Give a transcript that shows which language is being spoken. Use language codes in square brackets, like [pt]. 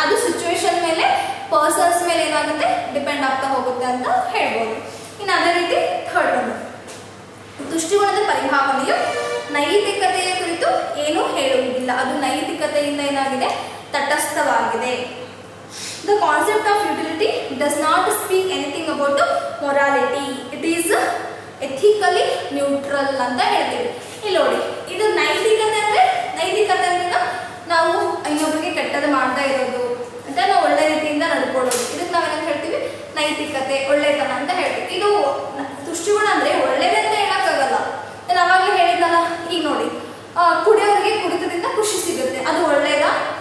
[kn] ಅದು ಸಿಚುವೇಶನ್ ಮೇಲೆ, ಪರ್ಸನ್ಸ್ ಮೇಲೆ ಏನಾಗುತ್ತೆ, ಡಿಪೆಂಡ್ ಆಗ್ತಾ ಹೋಗುತ್ತೆ ಅಂತ ಹೇಳ್ಬೋದು. ಇನ್ನು ಅದೇ ರೀತಿ ಥರ್ಡ್ ಒಂದು, ತುಷ್ಟಿಗುಣದ ಪರಿಭಾವನೆಯು ನೈತಿಕತೆಯ ಕುರಿತು ಏನೂ ಹೇಳುವುದಿಲ್ಲ, ಅದು ನೈತಿಕತೆಯಿಂದ ಏನಾಗಿದೆ, ತಟಸ್ಥವಾಗಿದೆ. [en] The concept of utility does not speak anything about morality. It is ethically neutral [kn] ಅಂತ ಹೇಳ್ತೀವಿ. ಇಲ್ಲಿ ನೋಡಿ, ಇದು ನೈತಿಕತೆ ಅಂದರೆ, ನೈತಿಕತೆ ಅಂದ್ರೆ ನಾವು ಇನ್ನೊಬ್ಬರಿಗೆ ಕೆಟ್ಟದ್ದು ಮಾಡ್ತಾ ಇರೋದು ಅಂತ, ನಾವು ಒಳ್ಳೆ ರೀತಿಯಿಂದ ನಡ್ಕೊಳ್ಳೋದು, ಇದಕ್ಕೆ ನಾವೇನಂತ ಹೇಳ್ತೀವಿ, ನೈತಿಕತೆ, ಒಳ್ಳೆತನ ಅಂತ ಹೇಳ್ತೀವಿ. ಇದು ತುಷ್ಟಿಗುಣ ಅಂದರೆ ಒಳ್ಳೇದೇ ಅಂತ ಹೇಳೋಕ್ಕಾಗಲ್ಲ. ನಾನು ಆವಾಗಲೇ ಹೇಳಿದ್ನಲ್ಲ, ಈಗ ನೋಡಿ, ಕುಡಿಯೋರಿಗೆ ಕುಡಿತದಿಂದ ಖುಷಿ ಸಿಗುತ್ತೆ, ಅದು ಒಳ್ಳೇದಾ?